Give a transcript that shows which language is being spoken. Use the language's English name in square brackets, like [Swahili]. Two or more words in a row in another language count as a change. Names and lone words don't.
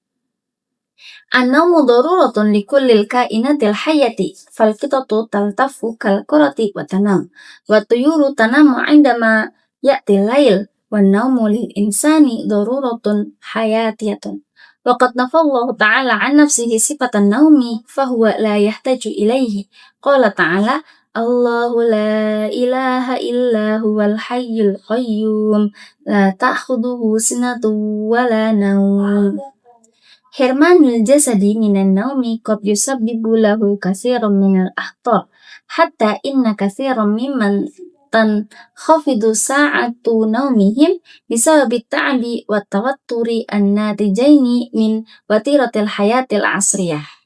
[Arabic] النوم ضرورة لكل الكائنات الحية فالقطة تلتف كالكرة وتنام والطيور تنام عندما يأتي الليل والنوم للإنسان ضرورة حياتية. وقد نفى الله تعالى عن نفسه صفة النوم فهو لا يحتاج إليه. قال تعالى الله لا إله إلا هو الحي القيوم لا تأخذه سنة ولا نوم. حرمان الجسد من النوم قد يسبب له كثيرا من الأخطار حتى إن كثيرا ممن خفضوا ساعات نومهم بسبب التعب والتوتر الناتجين عن وتيرة الحياة العصرية.